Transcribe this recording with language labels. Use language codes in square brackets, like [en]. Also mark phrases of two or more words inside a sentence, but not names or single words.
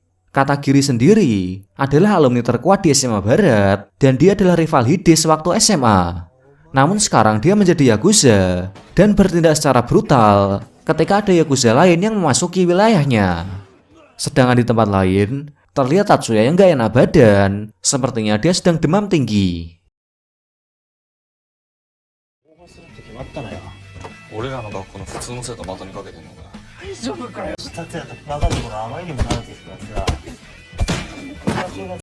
[id] Katagiri sendiri adalah alumni terkuat di SMA Barat dan dia adalah rival Hide sewaktu SMA. Namun sekarang dia menjadi Yakuza dan bertindak secara brutal ketika ada Yakuza lain yang memasuki wilayahnya. Sedangkan di tempat lain, terlihat Tatsuya yang gak enak badan, sepertinya dia sedang demam tinggi. [ja] 決まったのよ。俺らの学校の普通の生徒バトにかけてんのかよ。大丈夫かよ。達也とバカどもがあまりにも長くしてますが。